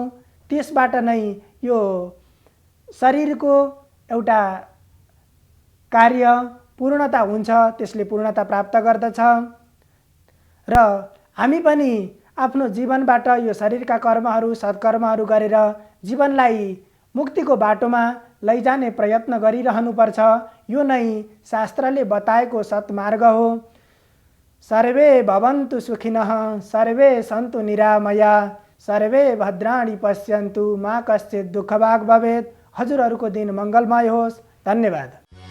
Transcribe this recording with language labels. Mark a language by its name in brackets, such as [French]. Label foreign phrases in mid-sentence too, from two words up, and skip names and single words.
[Nepali] त्यसबाट नै यो शरीरको एउटा कार्य पूर्णता हुन्छ, त्यसले पूर्णता प्राप्त गर्दछ। र हामी पनि आफ्नो जीवनबाट यो शरीरका कर्महरू सत्कर्महरू गरेर जीवनलाई मुक्तिको बाटोमा लैजाने प्रयत्न गरिरहनुपर्छ। यो नै शास्त्रले बताएको सत्मार्ग हो। [Sanskrit] सर्वे भवन्तु सुखिनः सर्वे सन्तु निरामया सर्वे भद्राणि पश्यन्तु मा कश्चित् दुःखभाग् भवेत्। [Nepali] हजुरहरूको दिन मङ्गलमय होस्। धन्यवाद।